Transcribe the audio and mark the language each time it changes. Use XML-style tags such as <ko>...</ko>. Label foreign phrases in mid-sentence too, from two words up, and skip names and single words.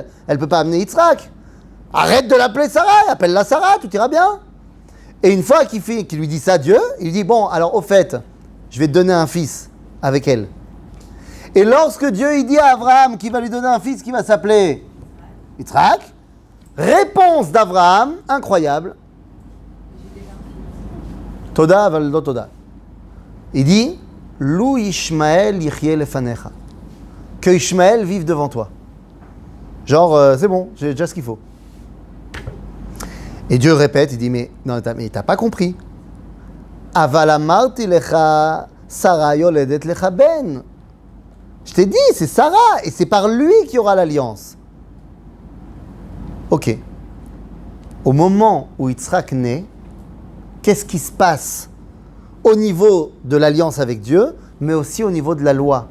<fr>Elle ne peut pas amener Yitzhak. Arrête de l'appeler Sarah, appelle-la Sarah, tout ira bien. Et une fois qu'il lui dit ça à Dieu, il dit bon, alors au fait, je vais te donner un fils avec elle. Et lorsque Dieu il dit à Abraham qu'il va lui donner un fils qui va s'appeler Yitzhak, réponse d'Abraham, incroyable.</fr> <he>תודה אבל לא תודה.</he> <fr>Il dit</fr> <he>לו ישמעאל יחיה לפניך.</he> <fr>Que Ishmael vive devant toi. Genre, c'est bon, j'ai déjà ce qu'il faut. Et Dieu répète, il dit, mais t'as pas compris.</fr> <he>אבל אמרתי לך שרה יולדת לך בן.</he> <fr>Je t'ai dit, c'est Sarah, et c'est par lui qu'il y aura l'alliance. Ok. Au moment où Yitzhak naît, qu'est-ce qui se passe au niveau de l'alliance avec Dieu, mais aussi au niveau de la loi?</fr>